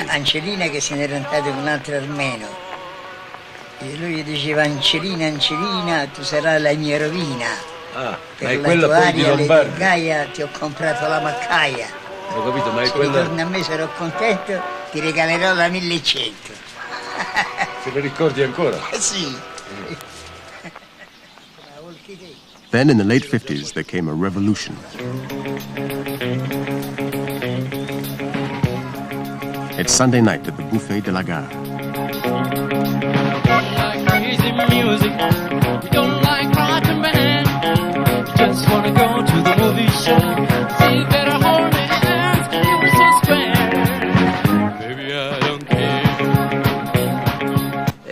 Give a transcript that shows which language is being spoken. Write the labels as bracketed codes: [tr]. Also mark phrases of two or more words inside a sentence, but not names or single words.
[it] Angelina che se n'era andata con un altro armeno. E lui diceva Angelina, tu sarai la mia rovina. Ma è quella poi di Lombardi. Gaia ti ho comprato la maccaia. Ho capito, ma è se quella. Se ritorni a me sarò contento, ti regalerò la 1100. Se lo ricordi ancora? Sì. [en] Then, in the late 50s, there came a revolution. It's Sunday night at the Buffet de la Gare. Crazy music, we don't like rock and band. Just wanna go to the movie show, see better hold hands, it was so square. Baby, I don't care.